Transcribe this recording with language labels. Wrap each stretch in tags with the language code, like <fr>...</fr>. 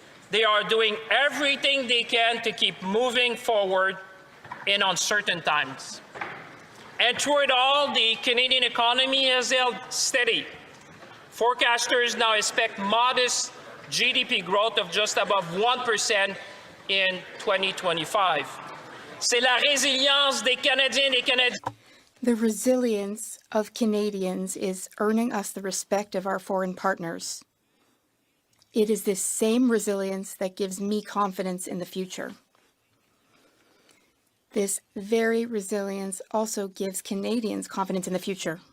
<en>They are doing everything they can to keep moving forward in uncertain times. And through it all, the Canadian economy has held steady. Forecasters now expect modest GDP growth of just above 1% in 2025.</en> <fr>C'est la résilience des Canadiens et Canadiennes.</fr> <en>The resilience of Canadians is earning us the respect of our foreign partners. It is this same resilience that gives me confidence in the future. This very resilience also gives Canadians confidence in the future.</en>